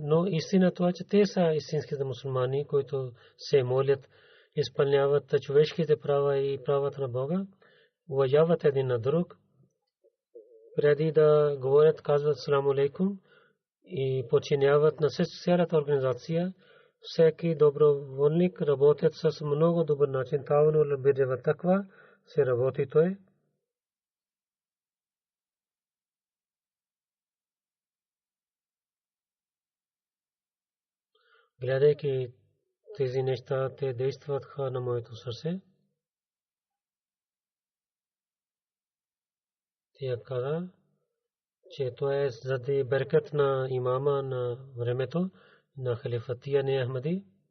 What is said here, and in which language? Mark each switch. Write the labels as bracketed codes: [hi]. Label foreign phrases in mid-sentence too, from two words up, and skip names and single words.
[bg] Но истина това, че те са истинските мусулмани, които се молят, изпълняват човешките права и правата на Бога, уважават един на друг. Преди да говорят, казват [ar] السلام عليكم [bg] и подчиняват на цялата организация. Всеки доброволник работят с много добър начин. [ar] تعاونوا البر و التقوى [bg] се работи той. Гледайки тези неща, те действаха на моето сърце. Тя каза, че това е заради беркат на имама на времето на халифатия на Ахмади.